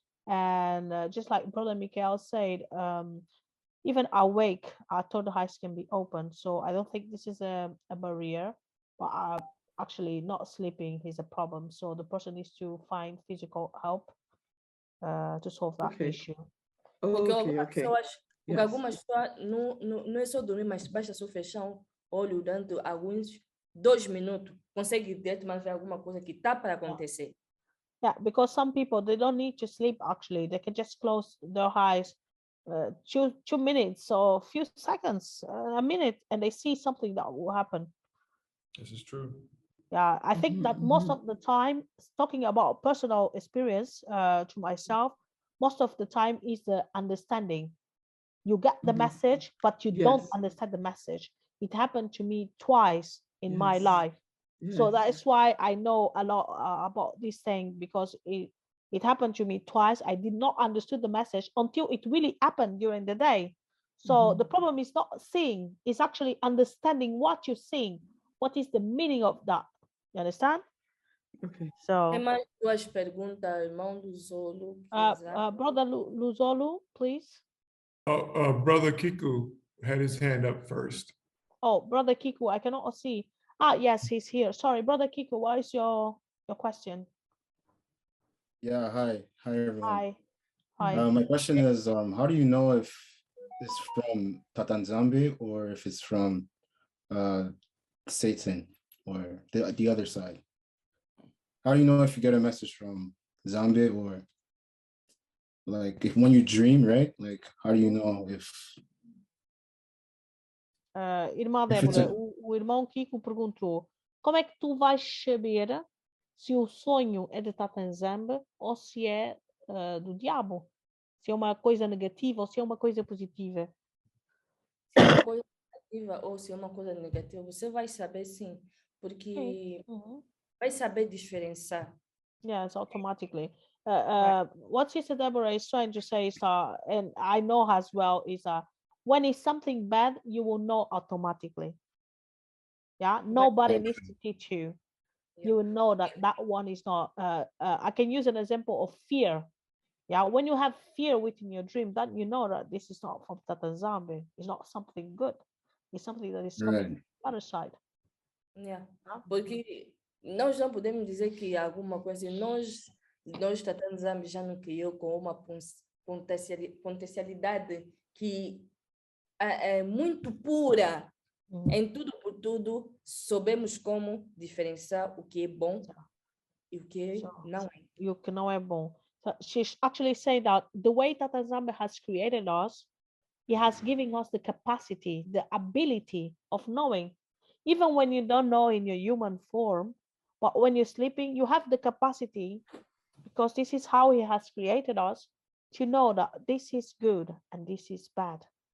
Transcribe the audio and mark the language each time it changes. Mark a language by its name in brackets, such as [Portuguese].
[English] And just like Brother Mikhael said, even awake, our third eyes can be open. So I don't think this is a barrier, but actually not sleeping is a problem. So the person needs to find physical help to solve that issue. [Portuguese] Porque algumas pessoas não é só dormir, mas basta só fechar o olho durante alguns 2 minutos, consegue diretamente ver alguma coisa que está para acontecer. [English] Yeah, because some people, they don't need to sleep actually. They can just close their eyes 2 minutes or a few seconds, a minute, and they see something that will happen. This is true. Yeah, I think that most of the time, talking about personal experience to myself, most of the time is the understanding. You get the message, but you don't understand the message. It happened to me twice in my life. So that is why I know a lot about this thing, because it happened to me twice. I did not understand the message until it really happened during the day. So the problem is not seeing, it's actually understanding what you're seeing. What is the meaning of that? You understand? Okay. So. [Portuguese] Tem mais 2 perguntas, irmão Luzolo. [English] Brother Luzolo, please. Brother Kiku had his hand up first. Oh, Brother Kiku, I cannot see. Yes, he's here. Sorry, Brother Kiku, what is your question? Yeah, hi everyone. Hi. My question is, how do you know if it's from Yah Nzambe or if it's from Satan or the other side? How do you know if you get a message from Nzambe, or like if when you dream, right? Like how do you know if [Portuguese] Irmã Débora, o irmão Kiko perguntou: como é que tu vais saber se o sonho é de Yah Nzambe ou se é do diabo? Se é uma coisa negativa ou se é uma coisa positiva? Se é uma coisa negativa ou se é uma coisa negativa, você vai saber sim, porque vai saber diferenciar. [English] Yes, automatically. What Sister Deborah is trying to say is, and I know as well, is when it's something bad, you will know automatically. Yeah, nobody needs to teach you. you will know that that one is not. I can use an example of fear. Yeah, when you have fear within your dream, then you know that this is not from Tata Nzambe. It's not something good. It's something that is coming from the other side. Yeah. [Portuguese] Porque nós não podemos dizer que alguma coisa, nós Tata Nzambe já nos criou com uma potencialidade que é muito pura. Em tudo por tudo, sabemos como diferenciar o que é bom e o que não é. E o que não é bom. [English] So she's actually saying that the way Tata Nzambe has created us, he has given us the capacity, the ability of knowing. Even when you don't know in your human form, but when you're sleeping, you have the capacity, because this is how he has created us, to know that this is good and this is bad.